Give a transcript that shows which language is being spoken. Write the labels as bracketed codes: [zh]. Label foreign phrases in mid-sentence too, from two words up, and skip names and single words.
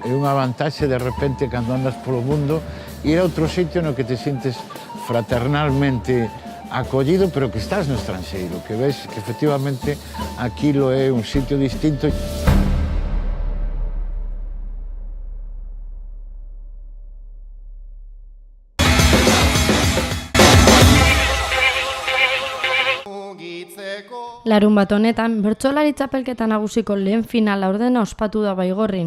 [gl] É unha vantaxe de repente cando andas polo mundo ir a outro sitio no que te sintes fraternalmente acollido, pero que estás no estranxeiro, que ves que efectivamente aquilo é un sitio distinto. [eu] Larunbat honetan, bertsolari txapelketa nagusiko lehen finala ordena ospatu da Baigorrin.